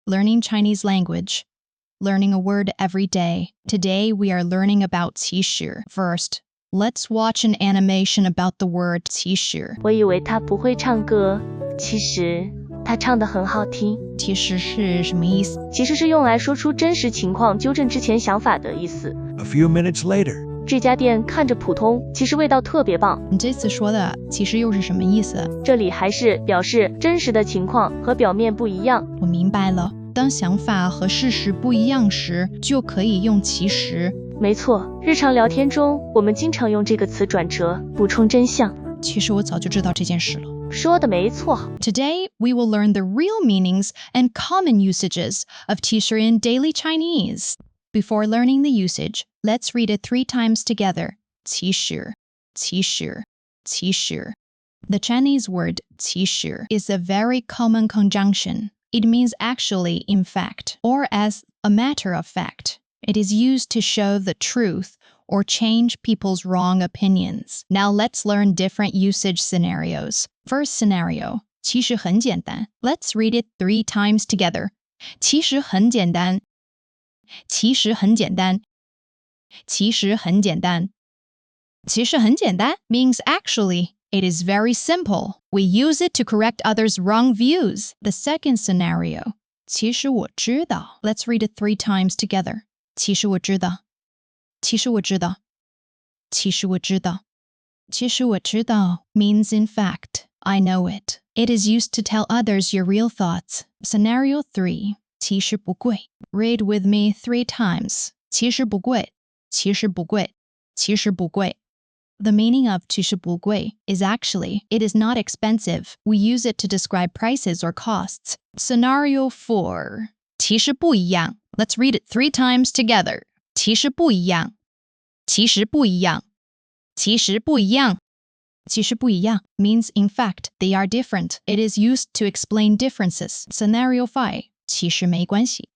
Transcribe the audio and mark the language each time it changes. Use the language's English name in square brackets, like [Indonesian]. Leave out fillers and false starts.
[English] learning Chinese language, learning a word every day. Today we are learning about 其实. First, let's watch an animation about the word 其实. [Chinese] 我以为他不会唱歌，其实他唱得很好听。其实是什么意思？其实是用来说出真实情况、纠正之前想法的意思。 A few minutes later. 这家店看着普通，其实味道特别棒。你这次说的其实又是什么意思？这里还是表示真实的情况和表面不一样。我明白了，当想法和事实不一样时，就可以用其实。没错，日常聊天中，我们经常用这个词转折，补充真相。其实我早就知道这件事了。说的没错。 [English] Today, we will learn the real meanings and common usages of 其实 in daily Chinese. Before learning the usage, let's read it 3 times together. [Chinese] 其实,其实,其实. [English] The Chinese word 其实 is a very common conjunction. It means actually, in fact, or as a matter of fact. It is used to show the truth or change people's wrong opinions. Now let's learn different usage scenarios. First scenario, [Chinese] 其实很简单. [English] Let's read it 3 times together. [Chinese] 其实很简单.其实很简单. 其实很简单. [English] 其实很简单 means actually, it is very simple. We use it to correct others' wrong views. The second scenario, [Chinese] 其实我知道. [English] Let's read it 3 times together. [Chinese] 其实我知道.其实我知道.其实我知道. [English] 其实我知道 means in fact, I know it. It is used to tell others your real thoughts. Scenario 3, [Chinese] 其实不贵. [English] Read with me 3 times. [Chinese] 其实不贵.其实不贵.其实不贵. [English] The meaning of 其实不贵 is actually, it is not expensive. We use it to describe prices or costs. Scenario 4, [Chinese] 其实不一样. [English] Let's read it 3 times together. [Chinese] 其实不一样.其实不一样.其实不一样. [English] 其实不一样 means in fact they are different. It is used to explain differences. Scenario 5, [Chinese] 其实没关系.